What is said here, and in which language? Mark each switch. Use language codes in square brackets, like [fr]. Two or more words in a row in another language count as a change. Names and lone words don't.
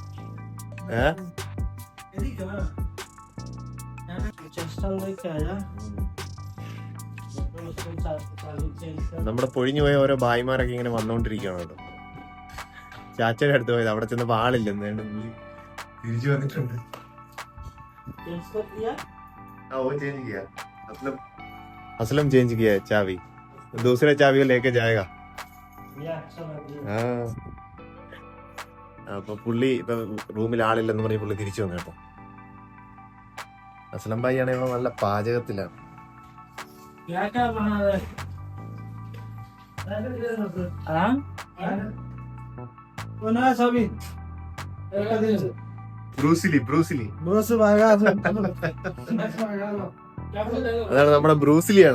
[ml] നമ്മുടെ പൊഴിഞ്ഞു പോയ ഓരോ ഭായിമാരൊക്കെ ഇങ്ങനെ വന്നോണ്ടിരിക്കുകയാണ് കേട്ടോ. ചാച്ചയുടെ അടുത്ത് പോയത്, അവിടെ ചെന്നപ്പോ ആളില്ലെന്ന് തിരിച്ചു വന്നിട്ടുണ്ട്. [hi] असलम चेंज किया है चाबी, दूसरे चाबी को लेके जाएगा. [ml] അപ്പൊ പുള്ളി ഇപ്പൊ റൂമിൽ ആളില്ലെന്ന് പറഞ്ഞ് പുള്ളി തിരിച്ചു വന്നു കേട്ടോ. അസ്ലം ഭായി ആണെങ്കിൽ നല്ല പാചകത്തിലാണ്. ബ്രൂസിലി അതാണ് നമ്മുടെ ബ്രൂസിലിയാണ്.